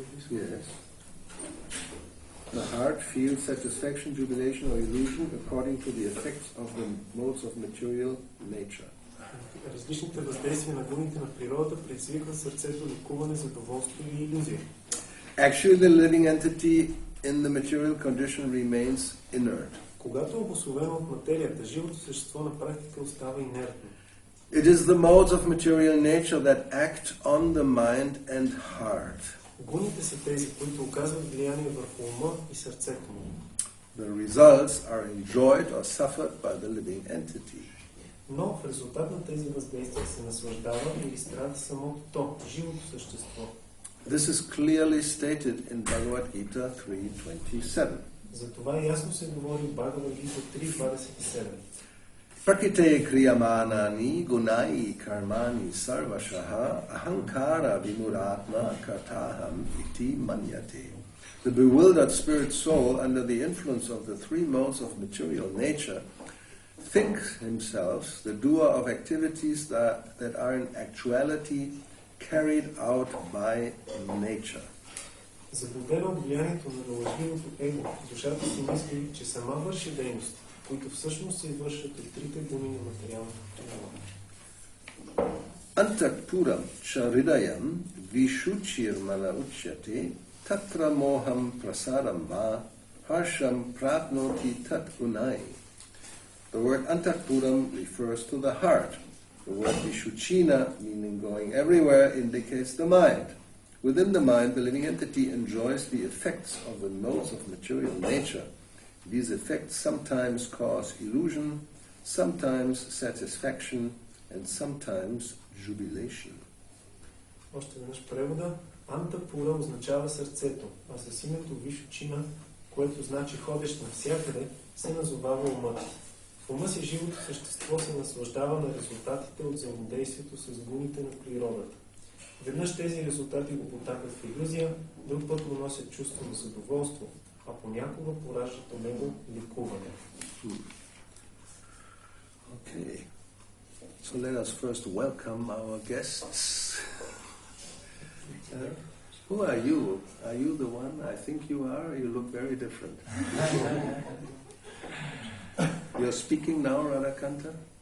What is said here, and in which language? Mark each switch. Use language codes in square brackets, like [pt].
[en] Yes. The heart feels satisfaction, jubilation, or illusion according to the effects of the modes of material nature. [bg] Различните въздействия на гуните на природата предизвикват сърцето лекуване, задоволство или илюзия. [en] Actually, the living entity in the material condition remains inert. [bg] Когато е обусловено от материята, живото същество на практика остава инертно. [en] It is the modes of material nature that act on the mind and heart. [bg] Гуните са тези, които оказват влияние върху ума и сърцето му. [en] The results are enjoyed or suffered by the living entity. [bg] Но в резултат на тези въздействия се наслаждава или страда самото то, живото същество. [en] This is clearly stated in Bhagavad-gita 3.27. [bg] Затова ясно се говори в Бхагавад-гита 3.27. [sa] Prakite kriyamanani gunai karmani sarvashaha ahankara vimuratma kartaham iti manyate. [en] The bewildered spirit soul, under the influence of the three modes of material nature, thinks himself the doer of activities that are in actuality carried out by nature. [bg] Заблудена от влиянието на лъжливото его, душата си мисли, че сама върши дейности, които всъщност се извършват от трите гуни на материалната природа. [sa] Antakpuram charidayam vishuchirmana uchyate tatra moham prasaram va harsham prapnoti tat gunai. [en] The word Antakpuram refers to the heart. The word Vishuchina, meaning going everywhere, indicates the mind. Within the mind, the living entity enjoys the effects of the modes of material nature. These effects sometimes cause illusion, sometimes satisfaction, and sometimes jubilation. [bg] Още веднъж превода. Антапура означава сърцето, а с името Вишучина, което значи ходещ навсякъде, се назовава умът. В ума си живото същество се наслаждава на резултатите от взаимодействието с гуните на природата. Веднъж тези резултати го потакат в илюзия, друг път му носят чувство на задоволство, а понякога пораждат у него ликуване. [en] Okay. So let us first welcome our guests. Who are you? Are you the one I think you are? You look very different. You're speaking now, Radhakanta?